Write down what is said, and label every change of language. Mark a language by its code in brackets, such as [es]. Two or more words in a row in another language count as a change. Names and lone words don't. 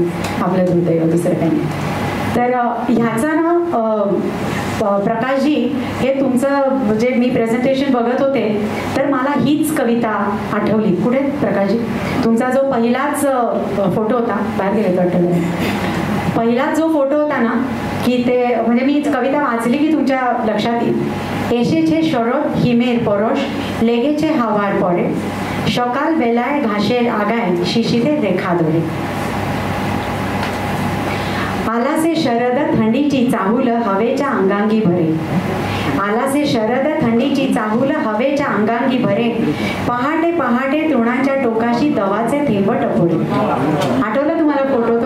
[mr] आपलं दुर्दैव दुसरं काही. तर ह्याचा ना प्रकाशजी हे तुमचं जे मी प्रेझेंटेशन बघत होते तर मला हीच कविता आठवली. कुठे प्रकाशजी तुमचा जो पहिलाच फोटो होता बाहेर गेले वाटतं, पहिलाच जो फोटो होता ना की ते म्हणजे मी कविता वाचली की तुमच्या लक्षात येईल. [bn] এসেছে শরৎ হিমের পরশ লেগেছে হাওয়ার পরে সকাল বেলায় ঘাসের আগায় শিশিরের রেখা ধরে [mr] आलासे शरद थंडीची चाहूल हवेच्या अंगांगी भरे आलासे शरद थंडीची चाहूल हवेच्या अंगांगी भरे पहाटे पहाटे तृणाच्या टोकाशी दवाचे थेंब टपोरे. आठवलं तुम्हाला फोटो तो?